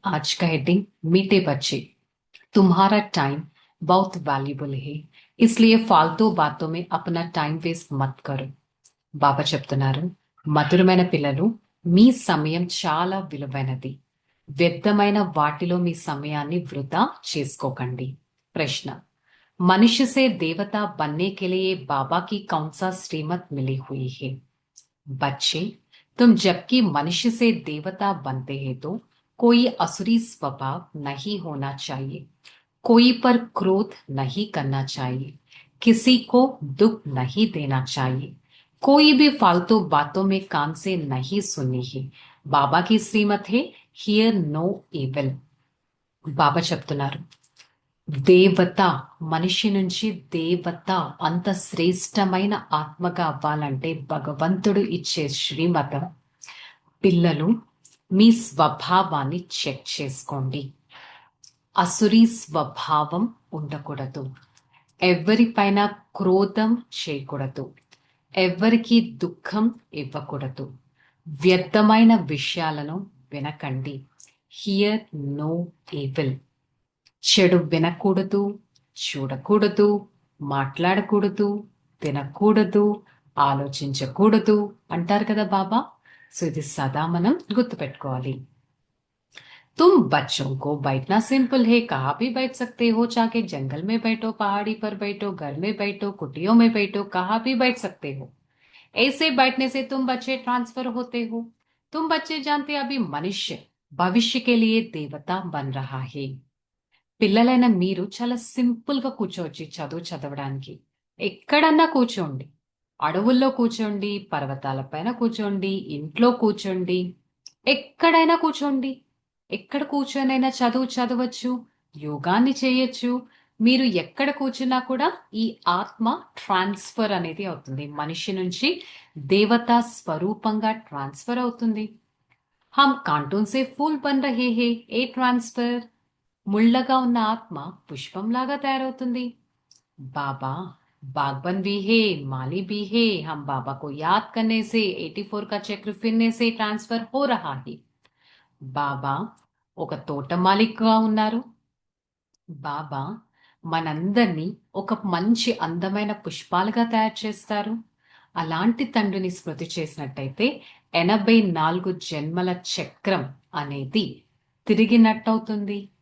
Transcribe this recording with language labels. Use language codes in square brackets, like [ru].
[hi] आज का हेडिंग मीठे बच्चे, तुम्हारा टाइम बहुत वैल्यूबल है, इसलिए फालतू बातों में अपना टाइम वेस्ट मत करो। [te] బాబా చెప్తున్నారు, మధురమైన పిల్లలు, మీ సమయం చాలా విలువైనది. వ్యర్థమైన వాటిలో మీ సమయాన్ని వృధా చేసుకోకండి. [hi] ప్రశ్న: मनुष्य से देवता बनने के लिए बाबा की कौन सा श्रीमत मिली हुई है? बच्चे, तुम जबकि मनुष्य से देवता बनते हैं तो कोई असुरी स्वभाव नहीं होना चाहिए, कोई पर क्रोध नहीं करना चाहिए, किसी को दुख नहीं देना चाहिए, कोई भी फालतू बातों में कान से नहीं सुननी है। बाबा की श्रीमत है [en] Hear no evil. [te] బాబా చెప్తున్నారు, దేవత మనిషి నుంచి దేవత అంత శ్రేష్టమైన ఆత్మగా అవ్వాలంటే భగవంతుడు ఇచ్చే శ్రీమతం. పిల్లలు, మీ స్వభావాన్ని చెక్ చేసుకోండి. అసురీ స్వభావం ఉండకూడదు. ఎవరిపైన క్రోధం చేయకూడదు. ఎవరికి దుఃఖం ఇవ్వకూడదు. వ్యర్థమైన విషయాలను వినకండి. [en] Hear no evil. [te] చెడు వినకూడదు, చూడకూడదు, మాట్లాడకూడదు, తినకూడదు, ఆలోచించకూడదు అంటారు కదా బాబా. సో ఇది సదా మనం గుర్తుపెట్టుకోవాలి. [hi] तुम बच्चों को बैठना सिंपल है, कहाँ भी बैठ सकते हो, चाहे जंगल में बैठो, पहाड़ी पर बैठो, घर में बैठो, कुटियों में बैठो, कहाँ भी बैठ सकते हो। ऐसे बैठने से तुम बच्चे ट्रांसफर होते हो। तुम बच्चे जानते अभी मनुष्य भविष्य के लिए देवता बन रहा है। [te] పిల్లలైన మీరు చాలా సింపుల్ గా కూర్చోవచ్చు చదవడానికి. ఎక్కడన్నా కూర్చోండి. అడవుల్లో కూర్చోండి, పర్వతాల పైన కూర్చోండి, ఇంట్లో కూర్చోండి, ఎక్కడైనా కూర్చోండి. ఎక్కడ కూర్చొనైనా చదవచ్చు, యోగాన్ని చేయొచ్చు. మీరు ఎక్కడ కూర్చున్నా కూడా ఈ ఆత్మ ట్రాన్స్ఫర్ అనేది అవుతుంది. మనిషి నుంచి దేవతా స్వరూపంగా ట్రాన్స్ఫర్ అవుతుంది. [hi] హమ్ కార్టూన్ సే ఫూల్ బన్ రహే హే, ఏ ట్రాన్స్ఫర్. [te] ముళ్ళగా ఉన్న ఆత్మ పుష్పంలాగా తయారవుతుంది. [hi] बाबा बागबन भी है, माली भी है, हम बाबा को याद करने से 84 का चक्र फिरने से ट्रांसफर हो रहा है। [te] బాబా ఒక తోటమాలికగా ఉన్నారు. బాబా మనందరినీ ఒక మంచి అందమైన పుష్పాలుగా తయారు చేస్తారు. అలాంటి తండ్రిని స్మృతి చేసినట్టయితే 84 జన్మల చక్రం అనేది తిరిగినట్టవుతుంది.